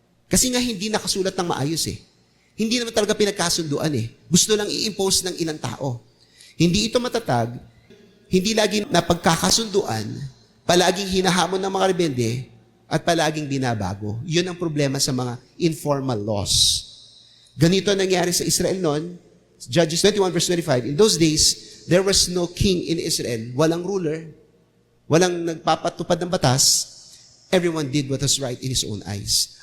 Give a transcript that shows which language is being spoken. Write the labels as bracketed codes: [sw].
[tl] Kasi nga hindi nakasulat ng maayos eh. Hindi naman talaga pinagkasunduan eh. Gusto lang i-impose ng ilang tao. Hindi ito matatag, hindi lagi napagkakasunduan, palaging hinahamon ng mga rebelde, at palaging binabago. Yun ang problema sa mga informal laws. Ganito nangyari sa Israel noon, [en] Judges 21 verse 25, in those days, there was no king in Israel. [tl] Walang ruler, walang nagpapatupad ng batas. [en] Everyone did what was right in his own eyes.